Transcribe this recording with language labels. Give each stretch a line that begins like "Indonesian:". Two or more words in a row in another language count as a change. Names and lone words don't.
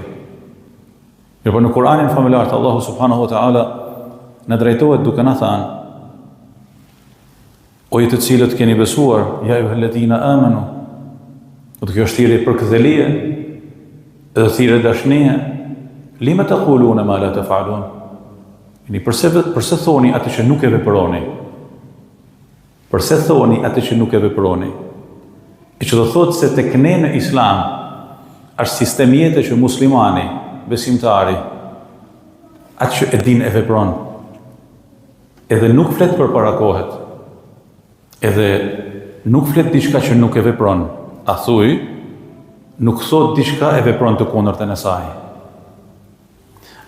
Albanian: Mirë, në Kur'anin familjar Allahu
Arabic: سبحانه وتعالى
Albanian: na drejtohet duke na thënë: O ju të cilët keni besuar,
Arabic: يا أيها الذين آمنوا.
Albanian: Do kjo është thirrje për këdhelie, edhe thirrje dashnie.
Arabic: لم تقولون ما لا تفعلون.
Albanian: Përse thoni atë që nuk e veproni? Përse thoni atë që nuk e veproni? E që do thotë se tek ne në Islam është sistem jete që muslimani, besimtari, atë që e din e vepron, edhe nuk flet për para kohet, edhe nuk flet diçka që nuk e vepron, a thuj, nuk thot diçka e vepron të kundërtën e saj.